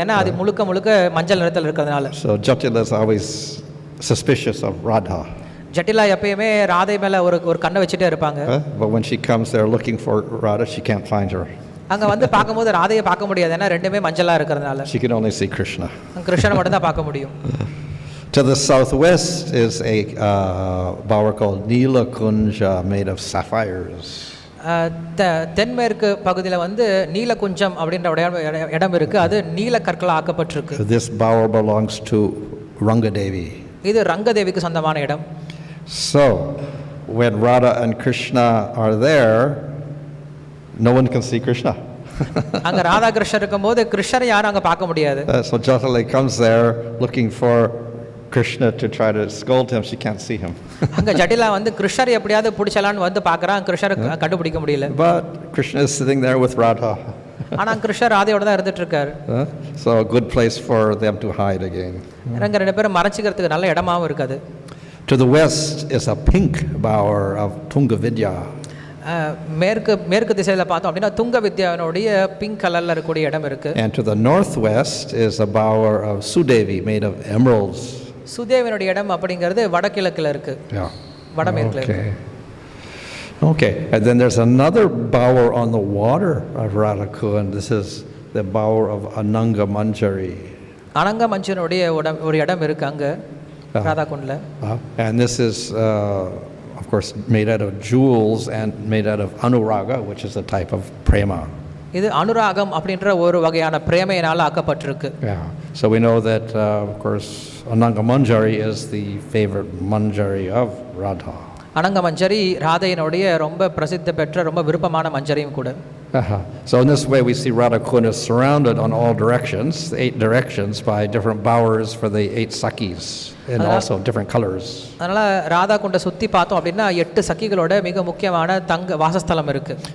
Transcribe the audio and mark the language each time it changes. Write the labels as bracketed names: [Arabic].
[Tamil] ஏன்னா அது முழுக்க மஞ்சள் நிறத்தில் இருக்கிறதுனால. [English] So Jatila is always suspicious of Radha. [Tamil] ஜட்டிலா எப்பயுமே ராதை மேலே ஒரு கண்ணை வச்சுட்டே இருப்பாங்க. [English] But when she comes there looking for Radha, she can't find her. [Tamil] அங்கே வந்து பார்க்கும்போது ராதையை பார்க்க முடியாது. ஏன்னா ரெண்டுமே மஞ்சளாக இருக்கிறதுனால. [English] She can only see Krishna. [Tamil] கிருஷ்ணனை மட்டும் தான் பார்க்க முடியும். [English] To the southwest is a bower called Neelakunja made of sapphires. [Tamil] தென்மேற்கு பகுதியில் வந்து நீலகுஞ்சம் அப்படின்ற இடம் இருக்கு. அது நீல கற்களால் ஆக்கப்பட்டிருக்கு. [English] This bower belongs to Rangadevi. [Tamil] இது ரங்கதேவிக்கு சொந்தமான இடம். [English] So when Radha and Krishna are there, no one can see Krishna. [Tamil] அங்க ராதா கிருஷ்ணர் இருக்கும்போது கிருஷ்ணரை யாரும் அங்க பார்க்க முடியாது. [English] So Jatala comes there looking for Krishna to try to scold him. She can't see him. [Tamil] அங்க ஜட்டிலா வந்து கிருஷ்ணரை எப்படியாவது பிடிச்சலான்னு வந்து பார்க்கறான். கிருஷ்ணரை கண்டுபிடிக்க முடியல. [English] But Krishna is sitting there with Radha. [Tamil] ஆனா கிருஷ்ணர் ராதையோட தான் இருந்துட்டு இருக்காரு. [English] So a good place for them to hide again. [Tamil] Ranga ரெண்டு பேரும் மறைச்சிக்கிறதுக்கு நல்ல இடமாவும் இருக்காது. [English] To the west is a pink bower of Tungavidya. [Tamil] மேற்கு திசையில் பார்த்தோம் அப்படின்னா துங்க வித்யாவினுடைய பிங்க் கலரில் இருக்கக்கூடிய இடம் இருக்குது. [English] And to the northwest is a bower of Sudevi made of emeralds. [Tamil] சுதேவினுடைய இடம் அப்படிங்கிறது வடகிழக்கில் இருக்குது. [English] Yeah. [Tamil] வடமேற்கில் [English] Okay. Okay. And then there's another bower on the water of Radhakund. This is the bower of Ananga Manjari. [Tamil] அனங்க மஞ்சனுடைய ஒரு இடம் இருக்குது அங்கே ராதாகுண்டில். [English] And this is of course made out of jewels and made out of anuraga, which is a type of prema. [Tamil] இது அனுராகம் அப்படின்ற ஒரு வகையான பிரேமையினால் ஆக்கப்பட்டிருக்கு. [English] Yeah. So we know that of course Ananga Manjari is the favorite manjari of Radha. [Tamil] அனங்க மஞ்சரி ராதையினுடைய ரொம்ப பிரசித்தி பெற்ற ரொம்ப விருப்பமான மஞ்சரியும் கூட. [English] So in this way we see Radhakund is surrounded on all directions, 8 directions, by different bowers for the 8 sakis and also different colors. [Tamil] அதனால ராதாகுண்டை சுற்றி பார்த்தோம் அப்படின்னா 8 சக்கிகளோட மிக முக்கியமான தங்க வாசஸ்தலம் இருக்கு.